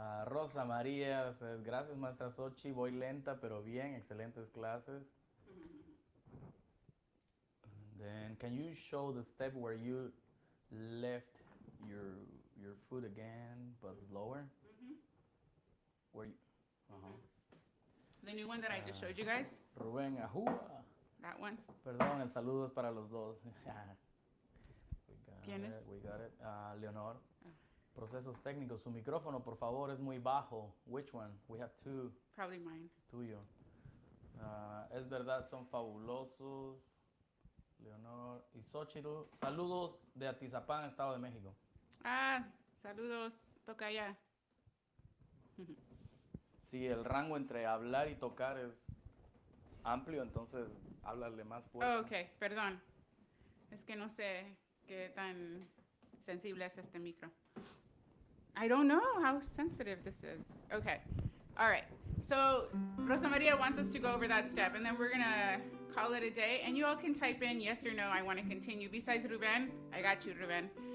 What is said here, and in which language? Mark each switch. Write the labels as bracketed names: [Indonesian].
[English] Rosa María says, [Spanish] gracias, maestra Xochi, voy lenta pero bien, excelentes clases. [English] Then, can you show the step where you left your foot again, but slower? Where you, The new one that I just showed you guys? [Spanish] Rubén, ajúa. [English] That one? [Spanish] Perdón, el saludo es para los dos. ¿Quién es? [English] We got it. Leonor. [Spanish] Procesos técnicos. Su micrófono, por favor, es muy bajo. [English] Which one? We have two. Probably mine. [Spanish] Tuyo. Es verdad, son fabulosos. Leonor y Xochitl. Saludos de Atizapán, Estado de México. Saludos. Toca allá. Sí, el rango entre hablar y tocar es amplio, entonces háblale más fuerte. Oh, ok, perdón. Es que no sé qué tan sensible es este micro. [English] I don't know how sensitive this is. Okay, all right. So Rosa Maria wants us to go over that step, and then we're gonna call it a day. And you all can type in yes or no, I want to continue. Besides Ruben, I got you, Ruben.